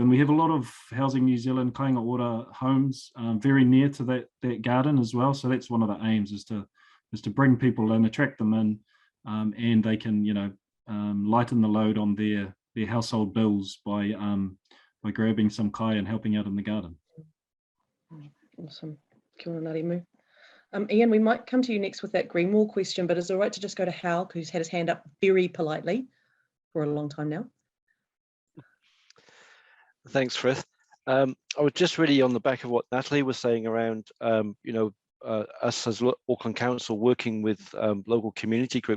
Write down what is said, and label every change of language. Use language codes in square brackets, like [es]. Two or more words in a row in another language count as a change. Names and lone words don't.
[en] And we have a lot of Housing New Zealand Kainga Ora homes very near to that garden as well. So that's one of the aims, is to bring people and attract them in, and they can, you know, lighten the load on their household bills by grabbing some kai and helping out in the garden. Awesome. [mi] Kia ora, Ngāti Mu. [en] Ian, we might come to you next with that green wall question, but is it all right to just go to Hal, who's had his hand up very politely for a long time now? Thanks, Frith. I was just really on the back of what Natalie was saying around, you know, us as Auckland Council working with local community groups.